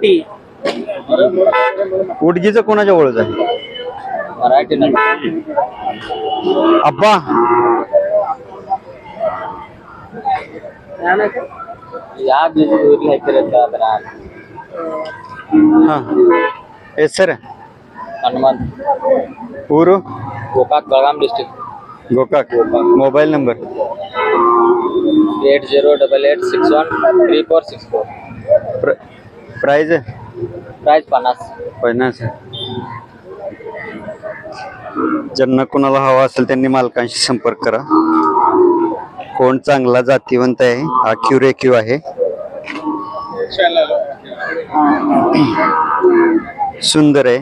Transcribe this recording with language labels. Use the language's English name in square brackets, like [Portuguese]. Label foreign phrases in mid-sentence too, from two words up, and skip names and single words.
[Marathi] उडगीचा कोणाच्या वळूचा आहे? अब्बा हा सर. [Kannada] ಊರು ಗೋಕಾಕ್ ಬೆಳಗಾಂ ಡಿಸ್ಟ್ರಿಕ್ಟ್. ಗೋಕಾಕ್. [English] mobile number [Kannada] 8088613464. [Marathi] प्राइस प्राइस 50. ज्यांना कोणाला हवा असेल त्यांनी मालकांशी संपर्क करा. कोण चांगला जातीवंत आहे. हा क्युरेक्यू आहे. सुंदर आहे.